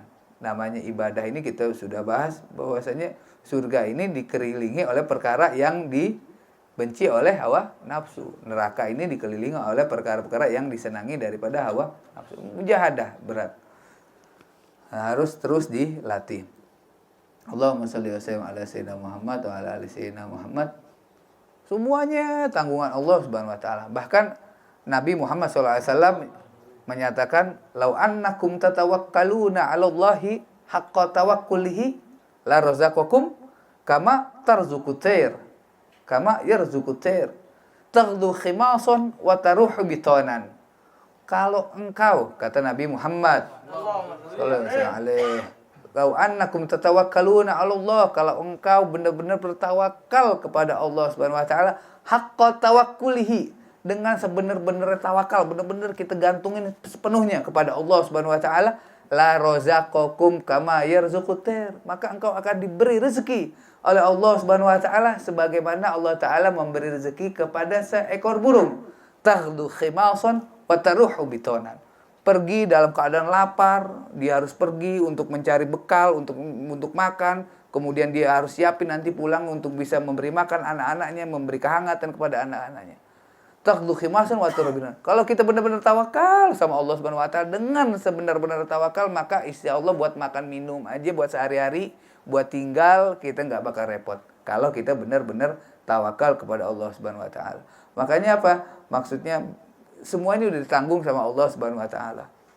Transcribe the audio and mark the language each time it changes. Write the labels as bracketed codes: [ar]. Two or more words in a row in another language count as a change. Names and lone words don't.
[id] Namanya ibadah ini kita sudah bahas bahwasanya surga ini dikelilingi oleh perkara yang dibenci oleh hawa nafsu. Neraka ini dikelilingi oleh perkara-perkara yang disenangi daripada hawa nafsu. Mujahadah berat. Nah, harus terus dilatih. [ar] اللهم صل وسلم على سيدنا محمد وعلى آل سيدنا محمد. [id] Semuanya tanggungan Allah [ar] سبحانه وتعالى. [id] Bahkan Nabi Muhammad SAW menyatakan, [ar] "لو أنكم تتوكلون على الله حق توكله لرزقكم كما ترزق الطير كما يرزق الطير تغدو خماصا وتروح بطانا." [id] Kalau engkau, kata Nabi Muhammad [ar] صلى الله عليه, "لو أنكم تتوكلون على الله," [id] kalau engkau benar-benar bertawakal kepada Allah [ar] سبحانه وتعالى, حق توكله, [id] dengan sebenar-benar tawakal, benar-benar kita gantungin sepenuhnya kepada Allah [ar] سبحانه وتعالى, لرزقكم كما يرزق الطير, [id] maka engkau akan diberi rezeki oleh Allah [ar] سبحانه وتعالى [id] sebagaimana Allah taala memberi rezeki kepada seekor burung. [ar] تغدو خماصا وتروح بطانا. [id] Pergi dalam keadaan lapar, dia harus pergi untuk mencari bekal, untuk makan, kemudian dia harus siapin nanti pulang untuk bisa memberi makan anak-anaknya, memberi kehangatan kepada anak-anaknya. [ar] تغدو خماصا وتروح بطانا. [id] Kalau kita benar-benar tawakal sama Allah [ar] سبحانه وتعالى, [id] dengan sebenar-benar tawakal, maka [ar] إن شاء الله [id] buat makan minum aja, buat sehari-hari, buat tinggal, kita nggak bakal repot. Kalau kita benar-benar tawakal kepada Allah [ar] سبحانه وتعالى. [id] Makanya apa? Maksudnya semua ini udah ditanggung sama Allah [ar] سبحانه وتعالى.